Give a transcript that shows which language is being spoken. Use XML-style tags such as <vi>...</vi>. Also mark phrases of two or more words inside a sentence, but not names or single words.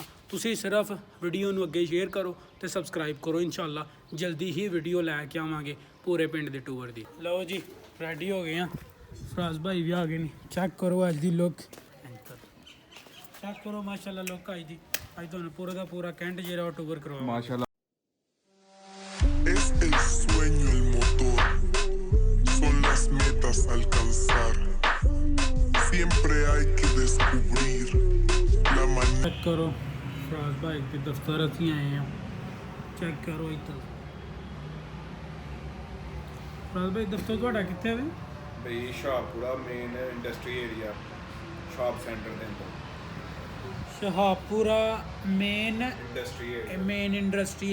<pa>ਤੁਸੀਂ ਸਿਰਫ ਵੀਡੀਓ ਨੂੰ ਅੱਗੇ ਸ਼ੇਅਰ ਕਰੋ ਤੇ ਸਬਸਕ੍ਰਾਈਬ ਕਰੋ।</pa> <ar>إن شاء الله</ar> <pa>ਜਲਦੀ ਹੀ ਵੀਡੀਓ ਲੈ ਕੇ ਆਵਾਂਗੇ ਪੂਰੇ ਪਿੰਡ ਦੇ ਟੂਰ ਦੀ। ਲਓ ਜੀ, ਰੈਡੀ ਹੋ ਗਏ ਆ। ਫਰਾਜ਼ ਭਾਈ ਵੀ ਆ ਗਏ ਨੇ। ਚੈੱਕ ਕਰੋ ਅੱਜ ਦੀ ਲੁੱਕ, ਚੈੱਕ ਕਰੋ ਮਾਸ਼ਾਅੱਲਾ ਲੁੱਕ ਅੱਜ ਦੀ। ਅੱਜ ਤੁਹਾਨੂੰ ਪੂਰਾ ਦਾ ਪੂਰਾ ਕੈਂਟ ਜਿਹੜਾ ਉਹ ਟੂਰ ਕਰਵਾਵਾਂਗੇ ਮਾਸ਼ਾਅੱਲਾ।</pa> <es>Es el sueño el motor, son las metas a alcanzar. Siempre hay que descubrir la manera.</es> <hi>चेक करो फराज भाई के दफ्तर</hi> <pa>ਅਸੀਂ ਆਏ ਆ। ਚੈੱਕ ਕਰੋ ਇੱਧਰ। ਫਰਾਜ਼ ਭਾਈ ਦਫ਼ਤਰ ਤੁਹਾਡਾ ਕਿੱਥੇ ਹੈ? ਬਈ ਸ਼ਾਹਪੁਰਾ</pa> <en>main industry area, shop center</en> <pa>ਦੇ ਅੰਦਰ ਸ਼ਹਾਪੁਰਾ ਮੇਨ ਇੰਡਸਟਰੀ</pa>